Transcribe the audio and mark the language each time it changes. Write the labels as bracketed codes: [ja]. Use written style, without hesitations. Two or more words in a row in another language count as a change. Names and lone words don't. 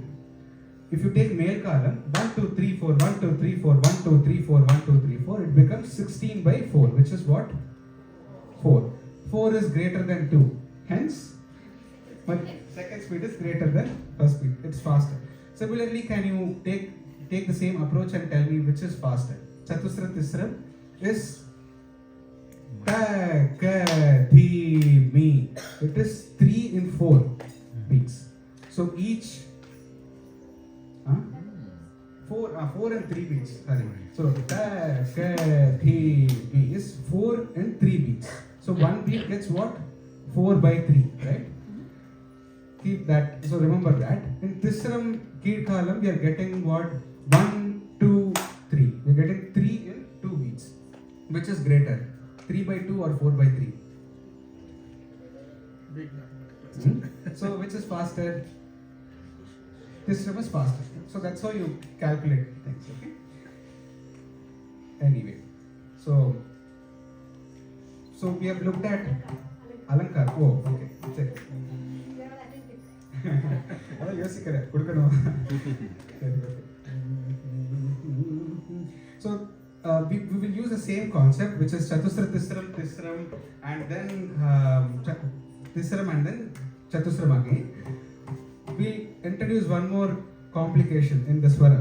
[en] If you take male column, 1, 2, 3, 4, 1, 2, 3, 4, 1, 2, 3, 4, 1, 2, 3, 4, it becomes 16 by 4, which is what? 4. 4 is greater than 2. Hence, but second speed is greater than first speed. It's faster. Similarly, can you take the same approach and tell me which is faster? Chatusra Tisra is ta, ka, thi, mi. It is 3 in 4 beats. So each 4 and 3 beats. Sorry. So ta, ka, thi, mi is 4 and 3 beats. So one beat gets what? 4 by 3, right? Keep that. So remember that. In Tisram Kid column, we are getting what? 1, 2, 3. We are getting 3 in 2 beats. Which is greater? 3 by 2 or 4 by 3? So which is faster? Tisram is faster. So that's how you calculate things. Okay. Anyway, so we have looked at Alankar. Oh, okay. Check. [ta] யோசிக்கிறேன் கொடுக்கணும். [en] So we will use the same concept, which is Chatusra Tisram and then Tisram and then Chatusram again. We introduce one more complication in the swaram.